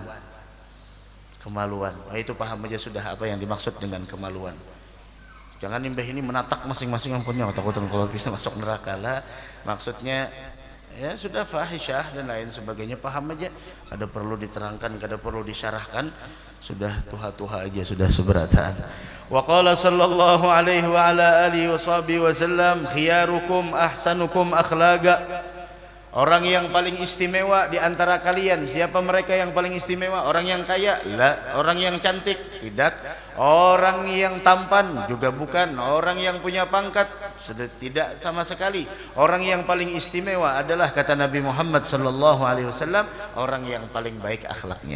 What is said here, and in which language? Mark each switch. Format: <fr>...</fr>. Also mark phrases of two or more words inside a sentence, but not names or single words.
<id>Kemaluan. Nah, itu paham aja sudah apa yang dimaksud dengan kemaluan. Jangan nimbah ini menatak masing-masing yang punya takut kalau bisa masuk neraka lah. Maksudnya ya sudah fahisyah dan lain sebagainya, paham aja. Ada perlu diterangkan, ada perlu disyarahkan.</id> <bjn>Sudah tuha-tuha aja, sudah seberataan.</bjn> <ar>وقال صلى الله عليه وعلى آله وسلم خياركم أحسنكم أخلاقا.</ar> <id>Orang yang paling istimewa di antara kalian, siapa mereka yang paling istimewa? Orang yang kaya? La. Orang yang cantik? Tidak. Orang yang tampan? Juga bukan. Orang yang punya pangkat? Sudah tidak sama sekali. Orang yang paling istimewa adalah, kata Nabi Muhammad</id> <ar>صلى الله عليه وسلم,</ar> <id>orang yang paling baik akhlaknya.</id>